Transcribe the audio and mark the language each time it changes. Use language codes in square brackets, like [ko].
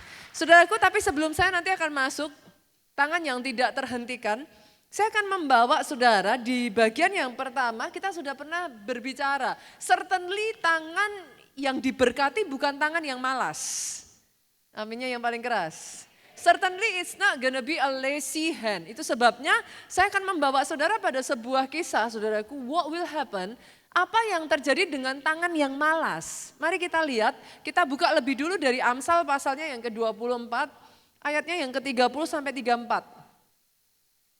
[id] Saudaraku, tapi sebelum saya nanti akan masuk tangan yang tidak terhentikan, saya akan membawa saudara di bagian yang pertama. Kita sudah pernah berbicara, [en] certainly [id] tangan yang diberkati bukan tangan yang malas. Aminnya yang paling keras. [en] Certainly it's not gonna be a lazy hand. [id] Itu sebabnya saya akan membawa saudara pada sebuah kisah, saudaraku, [en] what will happen, [id] apa yang terjadi dengan tangan yang malas. Mari kita lihat, kita buka lebih dulu dari Amsal pasalnya yang ke-24, ayatnya yang ke-30 sampai 34.